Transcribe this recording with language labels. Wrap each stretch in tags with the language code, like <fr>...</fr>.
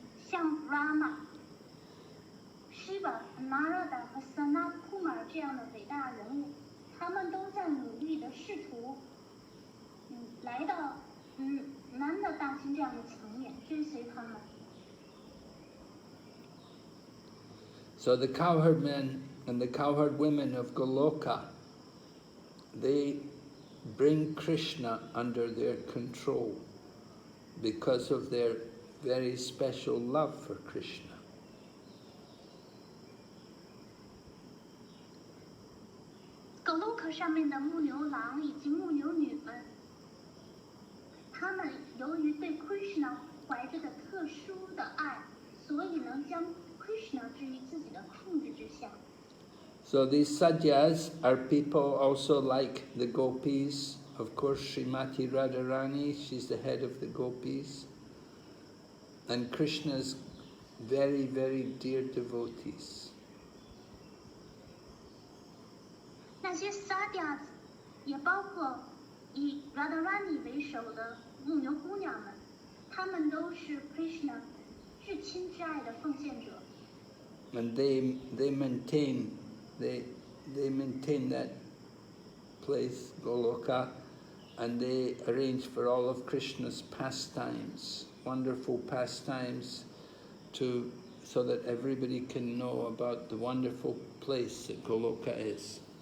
<zh>像 Brahma、Shiva、Narada 和 Sanat Kumar 这样的伟大人物，他们都在努力的试图，来到南的大君这样的层面，追随他们。</zh> <en>So the cowherd men and the cowherd women of Goloka, they bring Krishna under their control because of their very special love for Krishna.</en> <zh>格鲁克上面的牧牛郎以及牧牛女们，他们由于对 Krishna 怀着的特殊的爱，所以能将 Krishna 置于自己的控制之下。</zh> <en>So these sadyas are people also like the gopis. Of course, Srimati Radharani, she's the head of the gopis. And Krishna's very, very dear devotees.</en> <zh>那些 Sadyas 也包括以 Radharani 为首的牧牛姑娘们，她们都是 Krishna 至亲至爱的奉献者。</zh> <en>and they maintain that place, Goloka, and they arrange for all of Krishna's pastimes, wonderful pastimes, so that everybody can know about the wonderful place that Goloka is.</en>